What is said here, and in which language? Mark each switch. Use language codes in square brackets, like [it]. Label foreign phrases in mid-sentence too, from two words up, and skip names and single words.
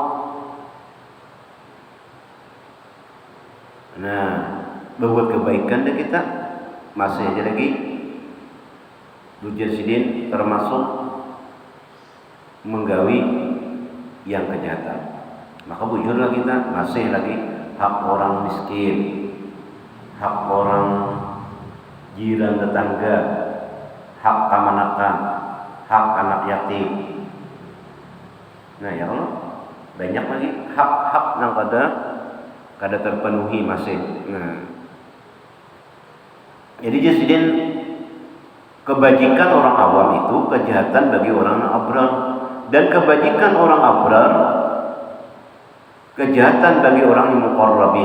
[id] Nah, berbuat kebaikan deh kita masih aja lagi sidin termasuk menggawi yang kejahatan. Maka bujurlah kita masih lagi hak orang miskin, hak orang jiran tetangga, hak kamanakan, hak anak yatim. Nah ya Allah, banyak lagi hak-hak yang kada terpenuhi masih. Nah, jadi jasidin kebajikan orang awam itu kejahatan bagi orang abrar, dan kebajikan orang abrar kejahatan bagi orang yang muqarrabin.